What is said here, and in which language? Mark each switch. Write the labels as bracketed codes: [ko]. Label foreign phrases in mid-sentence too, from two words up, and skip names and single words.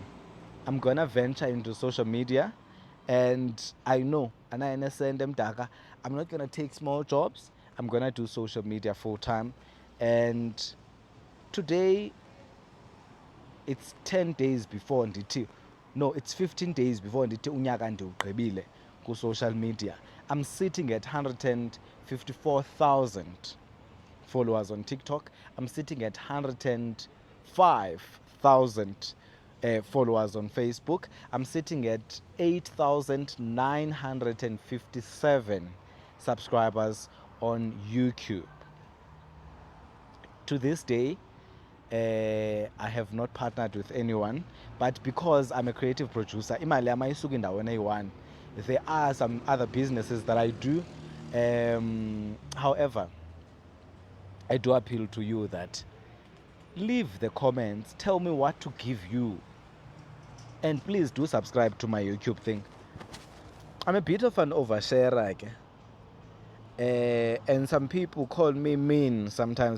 [en] I'm gonna venture into social media, and I know, and I understand them daga. I'm not gonna take small jobs. I'm gonna do social media full time, and today it's 10 days before ndithi, no, it's 15 days before [xh] ndithi unyaka ndiwugqibile ku [en] social media. I'm sitting at 154,000 followers on TikTok. I'm sitting at 105,000 followers on Facebook. I'm sitting at 8,957 subscribers on YouTube. To this day, I have not partnered with anyone, but because I'm a creative producer, [zu] imali yami ayisuki endaweni eyi-one. [en] There are some other businesses that I do. However, I do appeal to you that leave the comments, tell me what to give you, and please do subscribe to my YouTube thing. I'm a bit of an oversharer, and some people call me mean sometimes.